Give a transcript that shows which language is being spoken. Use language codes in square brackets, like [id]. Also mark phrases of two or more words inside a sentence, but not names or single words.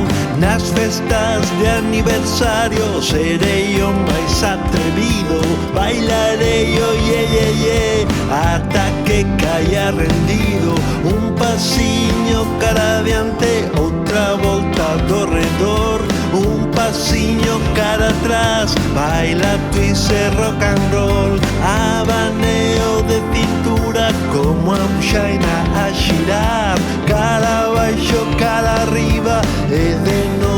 [gl] Nas festas de aniversario serei o máis atrevido, bailarei o ye ye ye ata que caia rendido. Un pasiño cara adiante, outra volta do redor, un pasiño cara atrás, baila twist e [en] rock and roll, [gl] abaneo de cintura como a buxaina a xirar, cara abaixo, cara arriba e de